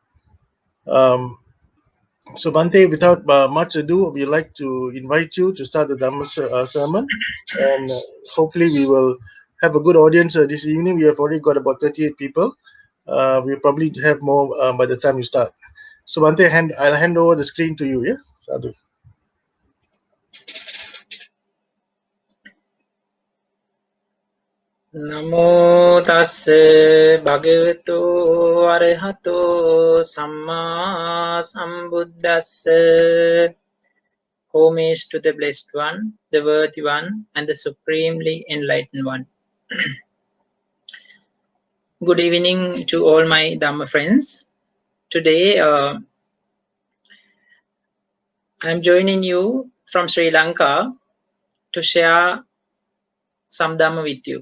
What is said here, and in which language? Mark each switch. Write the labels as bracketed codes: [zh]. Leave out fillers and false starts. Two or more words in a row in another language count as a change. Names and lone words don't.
[en] So, Bhante, without much ado, we'd like to invite you to start the Dhamma sermon, and hopefully we will have a good audience this evening. We have already got about 38 people. We'll probably have more by the time you start. So, Bhante, I'll hand over the screen to you. Yeah, Sadhu. [pi] Namo tassa bhagavato arahato samma sambuddhassa. [en] Homage to the Blessed One, the Worthy One, and the Supremely Enlightened One. Good evening to all my Dhamma friends. Today, I'm joining you from Sri Lanka to share some Dhamma with you.